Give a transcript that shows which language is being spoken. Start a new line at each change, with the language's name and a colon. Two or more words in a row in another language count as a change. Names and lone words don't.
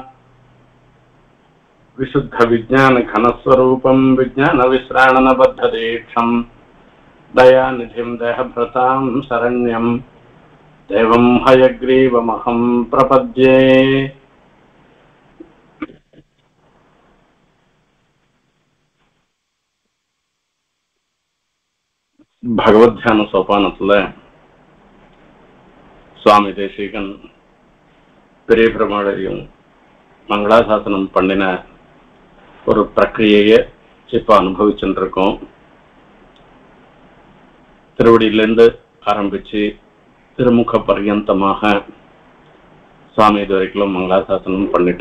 Sanskrit: विशुद्धविज्ञानघनस्वरूपं विज्ञानविश्राणनबद्धदीक्षं दयानिधिं देहभृतां शरण्यं देवं हयग्रीवमहं प्रपद्ये।
Tamil: भगवद्ध्यान सोपानத்துல சுவாமி தேசிகன் பெரிய பெருமாளையும் மங்களாசாசனம் பண்ணின ஒரு பிரக்கிரியையை இப்ப அனுபவிச்சுட்டு இருக்கோம். திருவடியிலிருந்து ஆரம்பிச்சு திருமுக பர்யந்தமாக சுவாமி இது வரைக்கும் மங்களாசாசனம் பண்ணிட்ட.